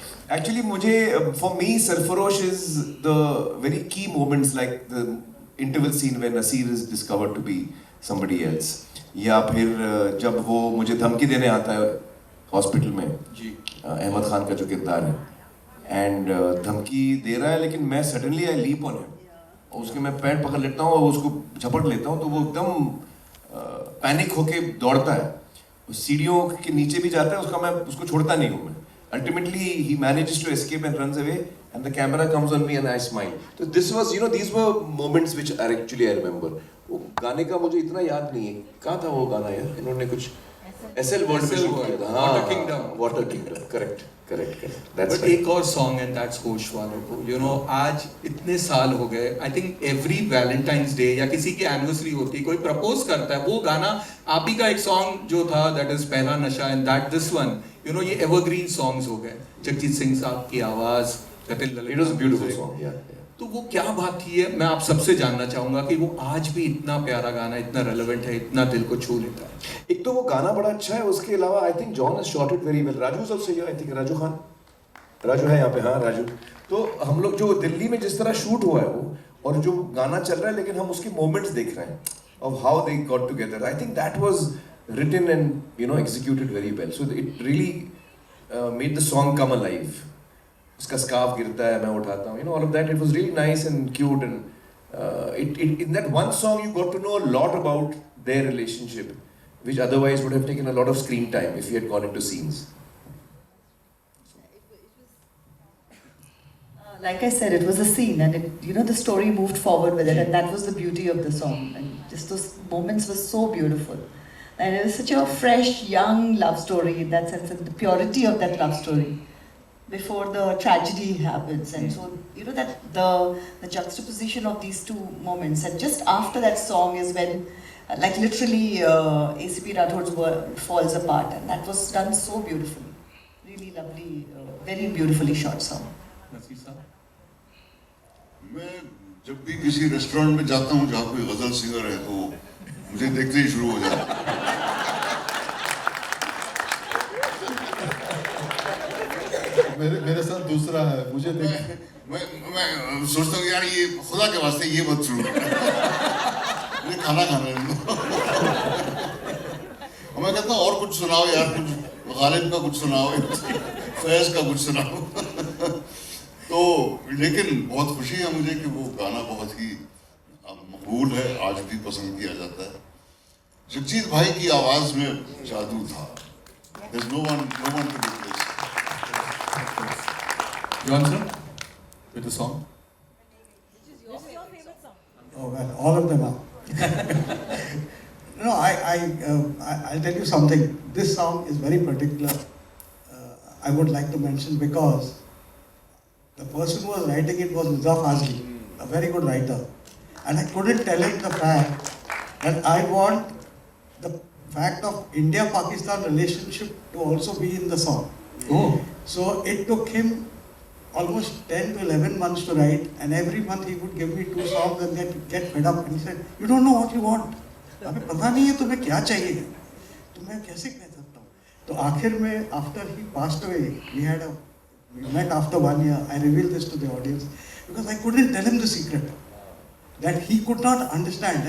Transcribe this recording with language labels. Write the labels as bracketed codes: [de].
[en] Actually, मुझे, for me, Sarfarosh is the very key moments, like the interval scene where Nasir is discovered to be somebody else. [hi] या फिर जब वो मुझे धमकी देने आता है हॉस्पिटल में, जी, अहमद खान का जो किरदार है, एंड धमकी दे रहा है, लेकिन मैं suddenly [en] I leap on him, [hi] और उसके मैं पैंट पकड़ लेता हूँ और उसको झपट लेता हूँ, तो वो एकदम पैनिक होके दौड़ता है, सीढ़ियों के नीचे भी जाता है, उसका मैं उसको छोड़ता नहीं हूँ मैं. [en] Ultimately, he manages to escape and runs away, and the camera comes on me and I smile. So this was, you know, these were moments which are actually I remember. [hi] वो गाने का मुझे इतना याद नहीं है, कहाँ था वो गाना यार? इन्होंने कुछ SL World में शूट किया था. [en] Water Kingdom. Water Kingdom, correct. That's But right. [hi] एक और सॉन्ग, एंड दैट्स होश वालों को. यू नो, आज इतने साल हो गए, [en] I think every Valentine's day [hi] या किसी की एनिवर्सरी होती है, कोई प्रपोज करता है, वो गाना आप ही का एक सॉन्ग जो था, दैट इज पहला नशा, and that this one, you know, ये एवरग्रीन सॉन्ग्स हो गए. जगजीत सिंह साहब की आवाज, Jatin Lalit. [en] It was a beautiful song. Yeah. [hi] तो वो क्या बात थी है, मैं आप सबसे जानना चाहूंगा कि वो आज भी इतना प्यारा गाना, इतना रेलेवेंट है, इतना दिल को छू लेता है. एक तो वो गाना बड़ा अच्छा है, उसके अलावा [en] I think John has shot it very well. [hi] Raju सबसे, आई थिंक राजू खान, राजू है यहाँ पे, हाँ राजू. तो हम लोग जो दिल्ली में जिस तरह शूट हुआ है वो, और जो गाना चल रहा है, लेकिन हम उसके मोमेंट्स देख रहे हैं [en] of how they got together. I think that was written and, you know, executed very well. So it really made the song come alive. [hi] उसका स्कार्फ गिरता है, मैं उठाता हूँ, [en] you know, all of that. It was really nice and cute, and in that one song you got to know a lot about their relationship, which otherwise would have taken a lot of screen time if you had gone into scenes. Like I said, it was a scene, and it, you know, the story moved forward with it, and that was the beauty of the song. And just those moments were so beautiful, and it was such a fresh, young love story in that sense, and the purity of that love story before the tragedy happens. And so, you know, that the juxtaposition of these two moments, and just after that song is when, like literally, ACP Rathor's world falls apart, and that was done so beautifully, really lovely, very beautifully shot song. [hi] Naseer साहब, मैं जब भी किसी restaurant में जाता हूँ जहाँ कोई गजल सिंगर है, तो मुझे देखते ही शुरू हो जाता है. मेरे साथ दूसरा है, मुझे देख, मैं सोचता हूँ यार, ये खुदा के वास्ते ये मत शुरू कर, मुझे खाना खाना है. मैं कहता हूँ और कुछ सुनाओ यार, कुछ गालिब का कुछ सुनाओ, फैज का कुछ सुनाओ। तो लेकिन बहुत खुशी है मुझे कि वो गाना बहुत ही मकबूल है, आज भी पसंद किया जाता है। जगजीत भाई की आवाज में जादू था। [en] There's no one to replace. John sir, with the song. Oh well, all of them are. No, I'll tell you something. This song is very particular. I would like to mention because the person who was writing it was Mirza Fazli, a very good writer, and I couldn't tell him the fact that I want the fact of India-Pakistan relationship to also be in the song. Oh. So it took him almost 10 to 11 months to write, and every month he would give me 2 songs and then get fed up and he said, "You don't know what you want. [hi] हमें पता नहीं है तुम्हें क्या चाहिए, तो मैं कैसे कह सकता हूँ?" तो आखिर में [en] after he passed away, we met after 1 year. I revealed this to the audience because I couldn't tell him the secret that he could not understand.